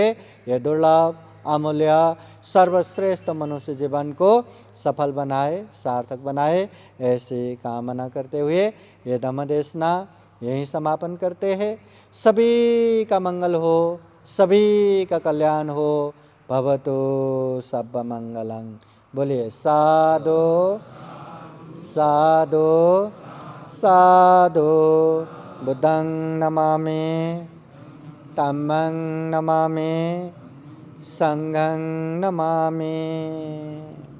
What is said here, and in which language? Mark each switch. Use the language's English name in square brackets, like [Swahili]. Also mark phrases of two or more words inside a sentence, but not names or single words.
[Hindi] ये दुर्लभ अमूल्य सर्वश्रेष्ठ मनुष्य जीवन को सफल बनाए, सार्थक बनाए, ऐसी कामना करते हुए ये धम्म देशना यहीं समापन करते हैं। सभी का मंगल हो, सभी का कल्याण हो। [Pali] भवतु सब मंगलं। [Hindi] बोलिए साधु साधु साधु। [Pali] बुद्धं नमामि, धम्मं नमामि, संघं नमामि।